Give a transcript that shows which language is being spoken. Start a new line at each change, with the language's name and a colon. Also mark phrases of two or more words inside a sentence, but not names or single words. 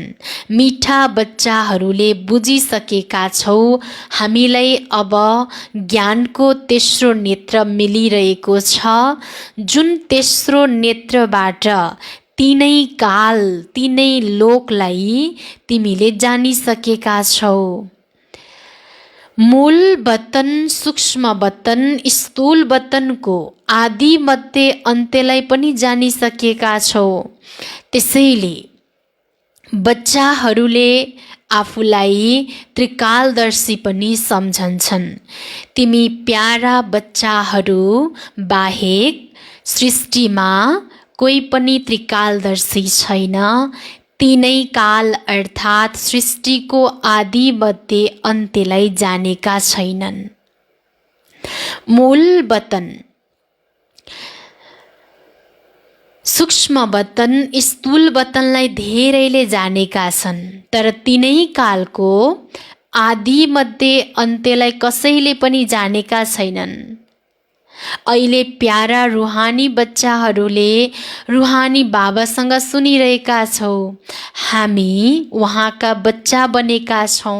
Nepali: मिठा बच्चाहरूले बुझिसकेका छौ, हामीलाई अब ज्ञानको तेस्रो नेत्र मिलिरहेको छ। जुन तेस्रो नेत्रबाट तीनै काल तीनै लोकलाई तिमीले जानिसकेका छौ। मूल वतन, सूक्ष्म वतन, स्थूल वतनको आदि मध्य अन्त्यलाई पनि जानिसकेका छौ। त्यसैले बच्चाहरूले आफूलाई त्रिकालदर्शी पनि सम्झन्छन्। तिमी प्यारा बच्चाहरू बाहेक सृष्टिमा कोही पनि त्रिकालदर्शी छैन। तीनै काल अर्थात् सृष्टिको आदिमध्ये अन्त्यलाई जानेका छैनन्। मूल वतन, सूक्ष्म वतन, स्थूल वतनलाई धेरैले जानेका छन्, तर तीनै कालको आदिमध्ये अन्त्यलाई कसैले पनि जानेका छैनन्। अहिले प्यारा रुहानी बच्चाहरूले रुहानी बाबासँग सुनिरहेका छौ, हामी उहाँका बच्चा बनेका छौँ।